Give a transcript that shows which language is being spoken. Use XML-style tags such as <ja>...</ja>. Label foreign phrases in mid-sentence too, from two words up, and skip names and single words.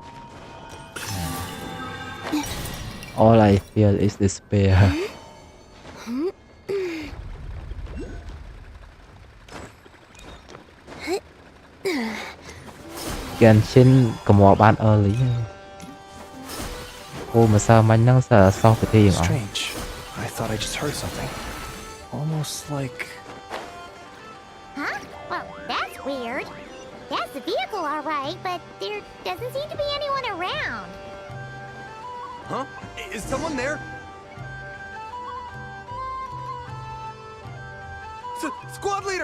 <en>All I feel is despair.</en> <km>Genshin ក៏មកបាន early គោម្សិលមិញហ្នឹងសោះពិធីទាំងអស់</km> <en>Strange. I thought I just heard something. Almost like... Huh? Well, that's weird. That's the vehicle, all right, but there doesn't seem to be anyone around. Huh? Is someone there? Squad leader!</en>